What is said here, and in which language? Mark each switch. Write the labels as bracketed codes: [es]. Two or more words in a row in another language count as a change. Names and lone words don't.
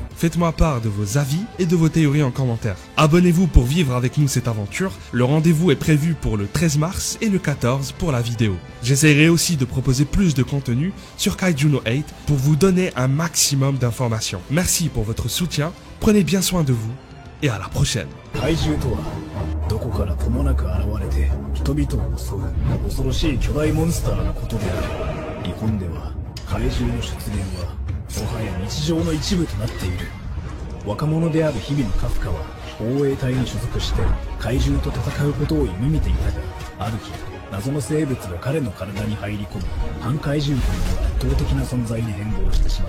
[fr] Faites-moi part de vos avis et de vos théories en commentaire. Abonnez-vous pour vivre avec nous cette aventure. Le rendez-vous est prévu pour le 13 mars et le 14 pour la vidéo. J'essaierai aussi de proposer plus de contenu sur Kaiju no 8 pour vous donner un maximum d'informations. Merci pour votre soutien, prenez bien soin de vous et à la prochaine. [ja] どこからともなく現れて人々を襲う恐ろしい巨大モンスターのことである。日本では怪獣の出現はもはや日常の一部となっている。若者である日々のカフカは防衛隊に所属して怪獣と戦うことを夢見ていたが、ある日謎の生物が彼の体に入り込み反怪獣という圧倒的な存在に変貌してしまう。